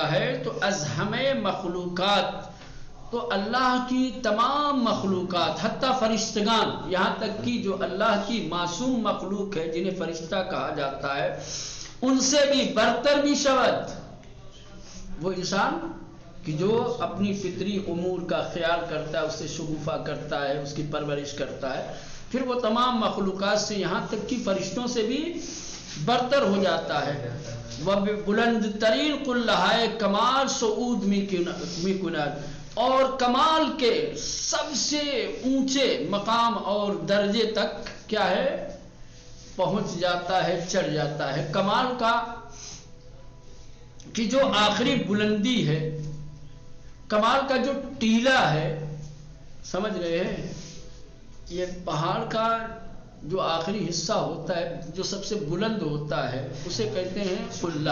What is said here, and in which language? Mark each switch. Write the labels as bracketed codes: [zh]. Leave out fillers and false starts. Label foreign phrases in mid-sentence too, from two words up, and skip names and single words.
[ur] ہے، تو [fa] از ہمیں مخلوقات، [ur] تو اللہ کی تمام مخلوقات، [fa] حتیٰ فرشتگان، [ur] یہاں تک کہ جو اللہ کی معصوم مخلوق ہے جنہیں فرشتہ کہا جاتا ہے، ان سے بھی برتر بھی شود وہ انسان کہ جو اپنی فطری امور کا خیال کرتا ہے، اسے شگوفہ کرتا ہے، اس کی پرورش کرتا ہے، پھر وہ تمام مخلوقات سے، یہاں تک کہ فرشتوں سے بھی برتر ہو جاتا ہے. [fa] و بلند ترین قلہائے کمال صعود می کند، [ur] اور کمال کے سب سے اونچے مقام اور درجے تک کیا ہے پہنچ جاتا ہے، چڑھ جاتا ہے۔ کمال کا کہ جو آخری بلندی ہے، کمال کا جو ٹیلا ہے، سمجھ رہے ہیں، یہ پہاڑ کا جو آخری حصہ ہوتا ہے جو سب سے بلند ہوتا ہے اسے کہتے ہیں قلہ۔